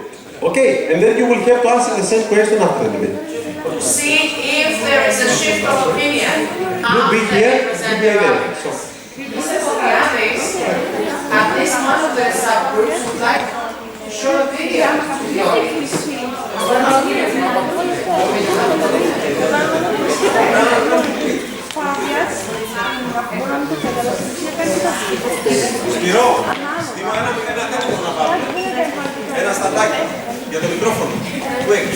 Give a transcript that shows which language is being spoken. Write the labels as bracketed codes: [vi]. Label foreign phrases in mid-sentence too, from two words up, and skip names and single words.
[en] Okay, and then you will have to answer the same question after the debate. To see if there is a shift of opinion. Group B here, Group B there. So. At least one of the subgroups would like to show a video to the audience. [el] Σπυρό, στείλω ένα τέχνο να πάρω. Ένα σταντάκι για το μικρόφωνο. Πού έχει?